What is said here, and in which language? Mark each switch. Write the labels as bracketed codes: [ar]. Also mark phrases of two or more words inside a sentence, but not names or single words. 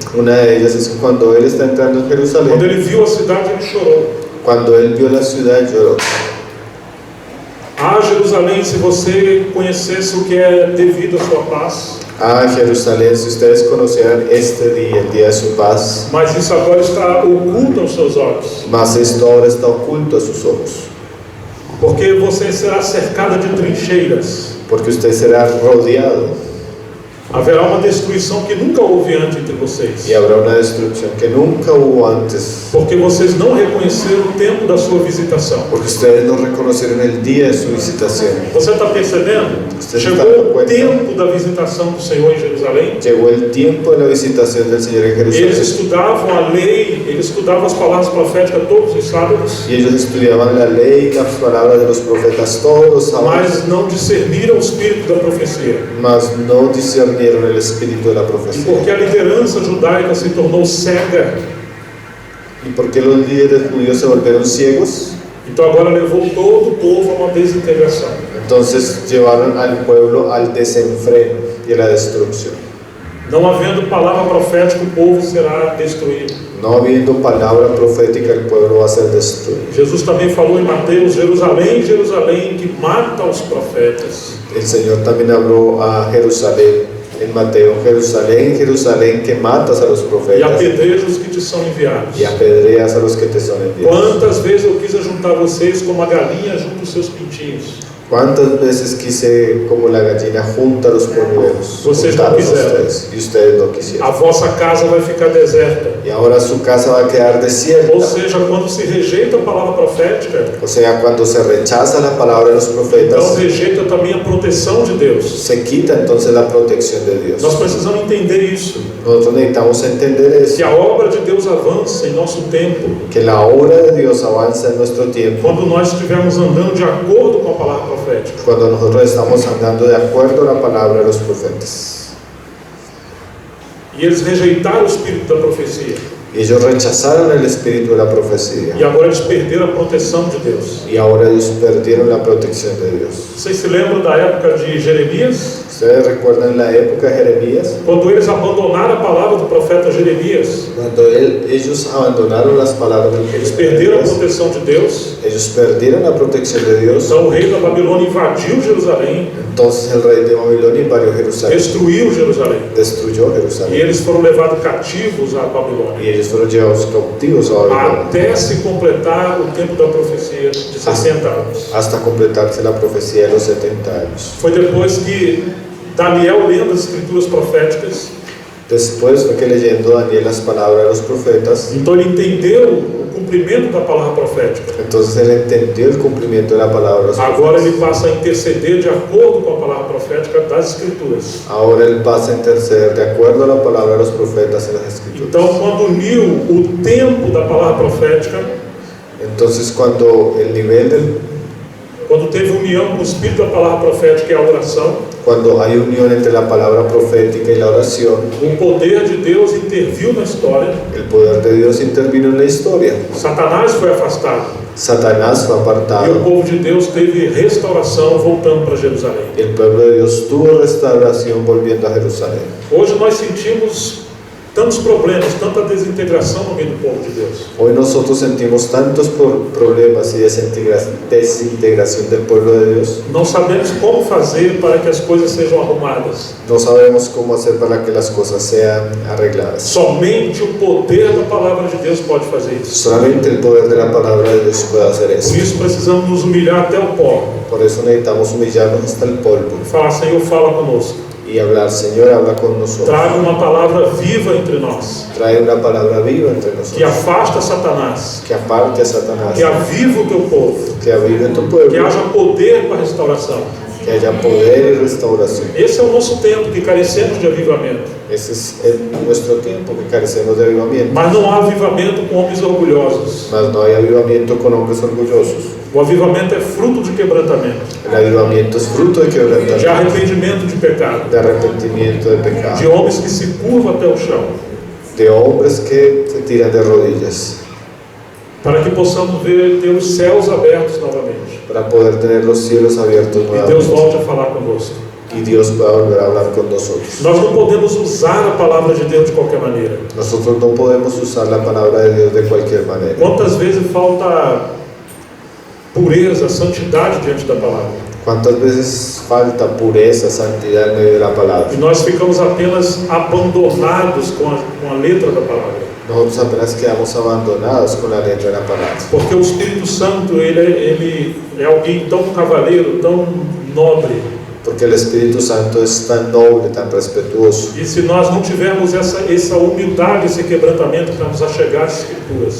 [es] Una de ellas es que cuando él está entrando en [pt] quando [es] Jerusalén, [pt] ele viu a cidade, ele chorou. [es] cuando él vio la ciudad, lloró. [pt] Ah, Jerusalém, se você conhecesse o que é devido à sua paz, [es] Ah, Jerusalén, si ustedes conocieran este día, el día de su paz, [pt] mas isso agora está oculto aos seus olhos, [es] mas esto ahora está oculto a sus ojos, [pt] porque você será cercada de trincheiras. [es] porque usted será rodeado [pt] Haverá uma destruição que nunca houve antes entre vocês, [es] y habrá una destrucción que nunca hubo antes, [pt] porque vocês não reconheceram o tempo da sua visitação. [es] porque ustedes no reconocieron el día de su visitación. [pt] Você está percebendo? Você está Chegou dando o conta? tempo da visitação do Senhor em Jerusalém. [es] Llegó el tiempo de la visitación del Señor en [pt] Eles [es] Jerusalén, [pt] estudavam a lei, eles estudavam as palavras proféticas todos os sábados, [es] y ellos estudiaban la ley y las palabras de los profetas todos los sábados, [pt] mas não discerniram o espírito da profecia. [es] mas no discernieron el espíritu de la [pt] E [es] profecía. [pt] porque a liderança judaica se tornou cega, [es] ¿Y por qué los líderes judíos se volvieron ciegos? [pt] então agora levou todo o povo a uma desintegração. [es] Entonces llevaron al pueblo al desenfreno y a la destrucción. [pt] Não havendo palavra profética, o povo será destruído. [es] No habiendo palabra profética, el pueblo va a ser destruido. [pt] Jesus também falou em Mateus: Jerusalém, Jerusalém, que mata os profetas. [es] El Señor también habló a Jerusalén en Mateo: Jerusalén, Jerusalén, que matas a los [pt] E [es] profetas [pt] apedreja os que te são enviados. [es] y apedreas a los que te son enviados. [pt] Quantas vezes eu quis juntar vocês como a galinha junta os seus pintinhos, [es] ¿Cuántas veces quise, como la gallina, junta los polluelos? [pt] Vocês não [es] juntarlos a [pt] quiseram. [es] ustedes, y ustedes no [pt] a [es] quisieron. [pt] vossa casa vai ficar deserta. [es] Y ahora su casa va a quedar desierta. [pt] Ou seja, quando se rejeita a palavra profética, [es] O sea, cuando se rechaza la palabra de los [pt] então [es] profetas, [pt] rejeita também a proteção de Deus. [es] se quita entonces la protección de Dios. [pt] Nós precisamos entender isso, [es] Nosotros necesitamos entender [pt] que [es] eso, [pt] a obra de Deus avança em nosso tempo [es] que la obra de Dios avanza en nuestro tiempo [pt] quando nós estivermos andando de acordo com a palavra profética. [es] cuando nosotros estamos andando de acuerdo a la palabra de los profetas. [pt] E eles rejeitaram o espírito da profecia, [es] Y ellos rechazaron el espíritu de la profecía, [pt] e agora eles perderam a proteção de Deus. [es] y ahora ellos perdieron la protección de Dios. [pt] Vocês se lembram da época de Jeremias? [es] ¿Ustedes recuerdan la época de Jeremías? [pt] Quando eles abandonaram a palavra do profeta Jeremias, [es] Cuando ellos abandonaron las palabras del [pt] eles [es] profeta [pt] perderam a [es] Jeremías, [pt] proteção de Deus. [es] ellos perdieron la protección de Dios. [pt] Então o rei da Babilônia invadiu Jerusalém, [es] Entonces el rey de Babilonia invadió Jerusalén, [pt] destruiu Jerusalém, [es] destruyó [pt] e [es] Jerusalén, [pt] eles foram levados cativos à Babilônia, [es] y ellos fueron llevados cautivos a Babilonia [pt] até se completar o tempo da profecia de 60 anos. [es] hasta completarse la profecía de los 70 años. [pt] Foi depois que Daniel, lendo as escrituras proféticas, [es] Después fue que leyendo Daniel las palabras de los profetas, [pt] então ele entendeu o cumprimento da palavra profética. [es] entonces él entendió el cumplimiento de la palabra de los [pt] Agora [es] profetas. [pt] ele passa a interceder de acordo com a palavra profética das escrituras. [es] Ahora él pasa a interceder de acuerdo a la palabra de los profetas en las escrituras. [pt] Então, quando uniu o tempo da palavra profética, [es] Entonces cuando el nivel del, [pt] quando teve união com o espírito da palavra profética e a oração, [es] cuando hay unión entre la palabra profética y la oración, [pt] o poder de Deus interviu na história. [es] el poder de Dios intervino en la historia. [pt] Satanás foi afastado [es] Satanás fue [pt] e o [es] apartado [pt] povo de Deus teve restauração voltando para Jerusalém. [es] y el pueblo de Dios tuvo restauración volviendo a Jerusalén. [pt] Hoje nós sentimos tantos problemas, tanta desintegração no meio do povo de Deus. [es] Hoy nosotros sentimos tantos problemas y desintegración del pueblo de Dios. [pt] Não sabemos como fazer para que as coisas sejam arrumadas. [es] No sabemos cómo hacer para que las cosas sean arregladas. [pt] Somente o poder da palavra de Deus pode fazer isso. [es] Solamente el poder de la palabra de Dios puede hacer [pt] Por [es] eso. [pt] isso precisamos nos humilhar até o pó. [es] Por eso necesitamos humillarnos hasta el polvo [pt] E falar, Senhor, fala conosco. [es] y hablar, Señor, habla con nosotros. [pt] Traga uma palavra viva entre nós, [es] Trae una palabra viva entre [pt] que [es] nosotros, [pt] afasta Satanás, [es] que aparte a Satanás, [pt] que aviva o teu povo, [es] que avive tu [pt] que [es] pueblo, [pt] haja poder para a restauração. [es] que haya poder y restauración. [pt] Esse é o nosso tempo que carecemos de avivamento. [es] Ese es nuestro tiempo, que carecemos de avivamiento. [pt] Mas não há avivamento com homens orgulhosos. [es] Mas no hay avivamiento con hombres orgullosos. [pt] O avivamento é fruto de quebrantamento, [es] El avivamiento es fruto de de quebrantamiento, [pt] arrependimento de pecado, [es] de arrepentimiento de de pecado, [pt] homens que se curvam até o chão, [es] de hombres que se tiran de rodillas, [pt] para que possamos ter os céus abertos novamente. [es] para poder tener los cielos abiertos [pt] E Deus [es] nuevamente [pt] volte a falar conosco. [es] y Dios pueda volver a hablar con nosotros. [pt] Nós não podemos usar a palavra de Deus de qualquer maneira. [es] Nosotros no podemos usar la palabra de Dios de cualquier manera. [pt] Quantas vezes falta pureza, santidade diante da palavra? [es] ¿Cuántas veces falta pureza, santidad en medio de la palabra? [pt] E nós ficamos apenas abandonados com a letra da palavra. [es] Nosotros apenas quedamos abandonados con la letra de la palabra. [pt] Porque o Espírito Santo, ele é alguém tão cavaleiro, tão nobre. [es] Porque el Espíritu Santo es tan noble, tan respetuoso. [pt] E se nós não tivermos essa humildade, esse quebrantamento para nos achegar às Escrituras,